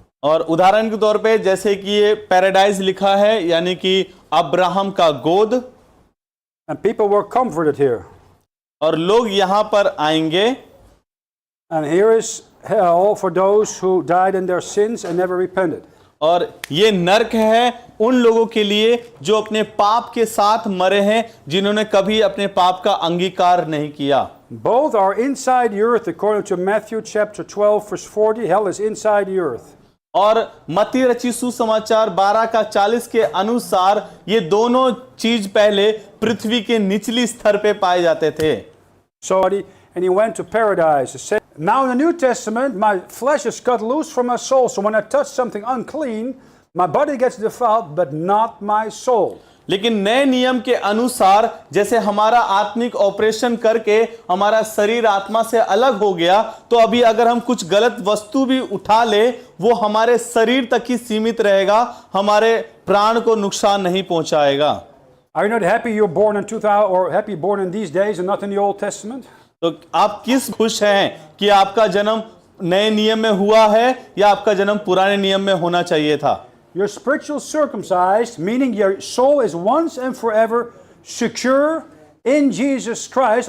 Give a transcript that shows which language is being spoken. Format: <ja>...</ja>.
<hi>और उदाहरण के तौर पे जैसे कि ये पैराडाइज लिखा है, यानी कि अब्राहम का गोद।</hi> <en>And people were comforted here.</en> <hi>और लोग यहाँ पर आएंगे।</hi> <en>And here is hell for those who died in their sins and never repented.</en> <hi>और ये नरक है उन लोगों के लिए जो अपने पाप के साथ मरे हैं, जिन्होंने कभी अपने पाप का अंगीकार नहीं किया।</hi> <en>Both are inside the earth, according to Matthew chapter 12, verse 40. Hell is inside the earth.</en> <hi>और मत्ती रचित सुसमाचार 12:40 के अनुसार ये दोनों चीज पहले पृथ्वी के निचली स्तर पे पाए जाते थे।</hi> <en>So, and he went to paradise. Now in the New Testament, my flesh is cut loose from my soul. So when I touch something unclean, my body gets defiled, but not my soul.</en> <hi>लेकिन नए नियम के अनुसार जैसे हमारा आत्मिक operation करके हमारा शरीर आत्मा से अलग हो गया, तो अभी अगर हम कुछ गलत वस्तु भी उठा ले, वो हमारे शरीर तक ही सीमित रहेगा, हमारे प्राण को नुकसान नहीं पहुंचाएगा।</hi> <en>Are you not happy you're born in 2000 or happy born in these days and not in the Old Testament?</en> <hi>तो आप किस खुश हैं कि आपका जन्म नए नियम में हुआ है या आपका जन्म पुराने नियम में होना चाहिए था?</hi> <en>You're spiritual circumcised, meaning your soul is once and forever secure in Jesus Christ.</en>